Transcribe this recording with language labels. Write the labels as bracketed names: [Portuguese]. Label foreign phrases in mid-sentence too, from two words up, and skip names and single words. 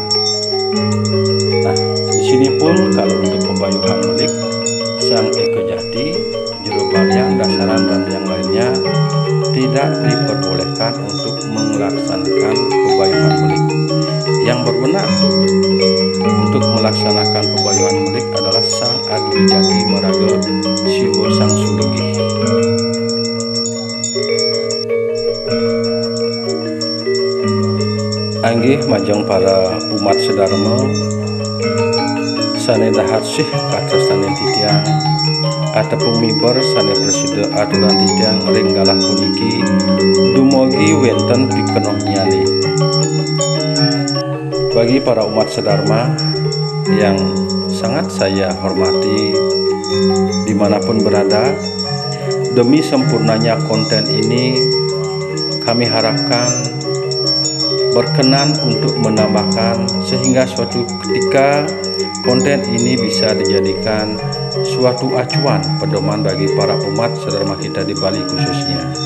[Indonesian] Nah, di sini pun kalau untuk pembayuhan melik, sang Eko Jati, Jero Balyang, Dasaran, dan yang lainnya tidak diperbolehkan untuk melaksanakan pembayuhan melik. Yang berwenang untuk melaksanakan pembayuhan melik adalah Sang Adwi Jati Maraga Siwo Sang Sulinggih. [Balinese] Anggih majeng para umat sedharma sane dahat sih katresnaning titiang atepung miber sane presida aturan titiang ring galah puniki dumugi wenten pikenoh nyali. [Indonesian] Bagi para umat sedharma yang sangat saya hormati dimanapun berada, demi sempurnanya konten ini kami harapkan berkenan untuk menambahkan sehingga suatu ketika konten ini bisa dijadikan suatu acuan pedoman bagi para umat sedharma kita di Bali khususnya.